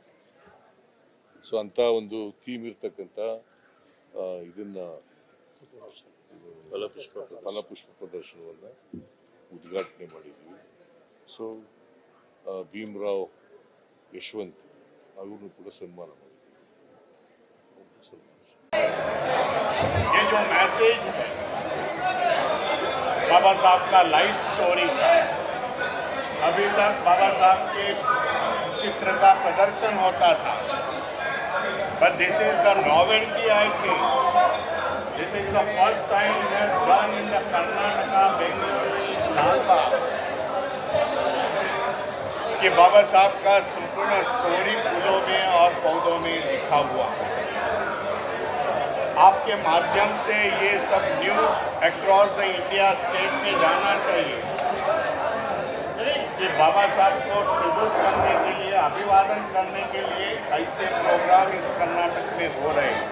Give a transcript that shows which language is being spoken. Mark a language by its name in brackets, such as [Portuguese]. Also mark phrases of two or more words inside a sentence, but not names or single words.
[Kannada] ಸೊ ಅಂಥ ಒಂದು ಥೀಮ್ ಇರ್ತಕ್ಕಂಥ ಇದನ್ನು ಫಲಪುಷ್ಪ ಪ್ರದರ್ಶನವನ್ನು ಉದ್ಘಾಟನೆ ಮಾಡಿದ್ವಿ. ಸೊ ಭೀಮರಾವ್ ಯಶವಂತ್ ಅವ್ರನ್ನೂ ಕೂಡ ಸನ್ಮಾನ ಮಾಡಿದ್ವಿ. [Hindi] ये जो मैसेज है बाबा साहब का [English] life story [Hindi] था। अभी तक बाबा साहब के चित्र का प्रदर्शन होता था, [English] but this is the novelty I think. This is the first time it has done in the Karnataka, [Hindi] Bengaluru, Lal Bagh, कि बाबा साहब का संपूर्ण स्टोरी फूलों में और पौधों में लिखा हुआ। आपके माध्यम से ये सब [English] news across the India state [Hindi] में जाना चाहिए कि बाबा साहब को ट्रिब्यूट करने के लिए, अभिवादन करने के लिए ऐसे प्रोग्राम इस कर्नाटक में हो रहे हैं।